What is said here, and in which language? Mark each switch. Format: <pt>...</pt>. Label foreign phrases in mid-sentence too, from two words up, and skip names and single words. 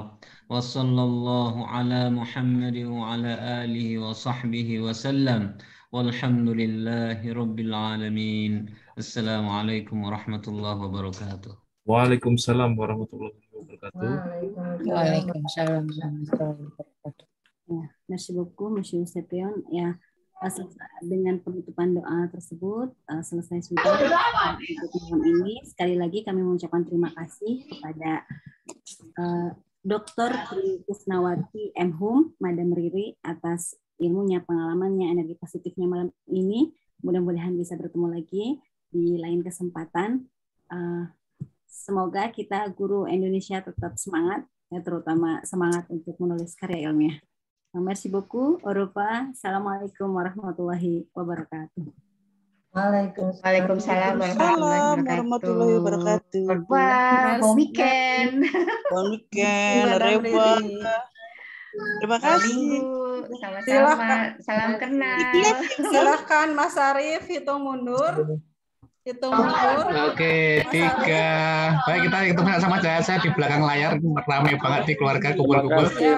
<ar>وصلى الله على محمد وعلى آله وصحبه وسلم والحمد لله رب العالمين. السلام عليكم ورحمة الله وبركاته. وعليكم السلام ورحمة الله وبركاته. وعليكم السلام ورحمة الله وبركاته.</ar> <fr>Ya, merci beaucoup, Monsieur Sepion.</fr> <id>Ya, dengan penutupan doa tersebut selesai sudah untuk malam ini. Sekali lagi kami mengucapkan terima kasih kepada Dr. Kusnawati M. Hum, Madam Riri atas ilmunya, pengalamannya, energi positifnya malam ini. Mudah-mudahan bisa bertemu lagi di lain kesempatan. Semoga kita guru Indonesia tetap semangat, ya, terutama semangat untuk menulis karya ilmiah.</id> <fr>Merci beaucoup. Au revoir.</fr> <ar>السلام عليكم ورحمة الله وبركاته. وعليكم السلام ورحمة الله وبركاته.</ar> <fr>Au revoir. Bon weekend. Bon weekend. Au revoir.</fr> <id>Terima kasih. Sama-sama. Salam kenal. Silahkan Mas Arif hitung mundur. Oke, 3. Baik, kita hitung sama aja. Saya di belakang layar, ramai banget di keluarga, kumpul-kumpul.</id>